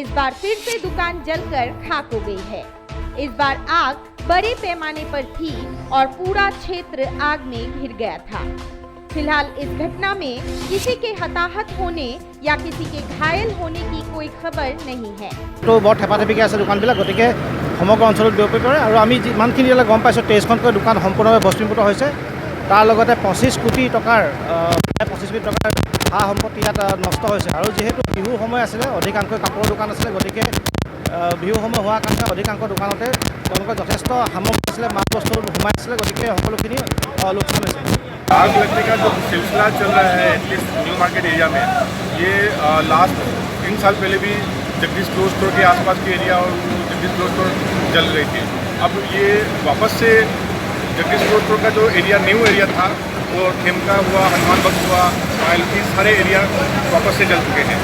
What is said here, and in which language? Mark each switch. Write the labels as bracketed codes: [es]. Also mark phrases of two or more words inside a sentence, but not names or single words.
[hi] इस बार फिर से दुकान जलकर खाक हो गई है। इस बार आग बड़े पैमाने पर थी और पूरा क्षेत्र आग में घिर गया था। फिलहाल इस घटना में किसी के हताहत होने या किसी के घायल होने की कोई खबर नहीं है। [as] तो বহুত হেপাথেপিকৈ আছে দোকানবিলাক, গতিকে সমগ্ৰ অঞ্চলত বিয়পি পৰে আৰু আমি যিমানখিনি গম পাইছোঁ 23খনকৈ দোকান সম্পূৰ্ণভাৱে ভস্মীভূত হৈছে। তাৰ লগতে 25 কোটি টকাৰ 25 কোটি টকাৰ সা সম্পত্তি ইয়াত নষ্ট হৈছে আৰু যিহেতু বিহুৰ সময় আছিলে অধিকাংশ কাপোৰৰ দোকান আছিলে, গতিকে বিহু সময় হোৱাৰ কাৰণে অধিকাংশ দোকানতে তেওঁলোকৰ যথেষ্ট সামগ্ৰী আছিলে, মাল বস্তু সোমাই আছিলে, গতিকে সকলোখিনি লোকচান হৈছে। [hi] आग लगने का जो सिलसिला चल रहा है [en] at least [hi] न्यू मार्केट एरिया में, ये लास्ट 3 साल पहले भी जगदीश क्लोथ स्टोर के आसपास के एरिया और जगदीश क्लोथ स्टोर जल रही थी। अब ये वापस से जगदीश क्लोथ स्टोर का जो एरिया [en] new area [hi] था वो खेमका हुआ, हनुमान बख्श हुआ, ये सारे एरिया वापस से जल चुके हैं।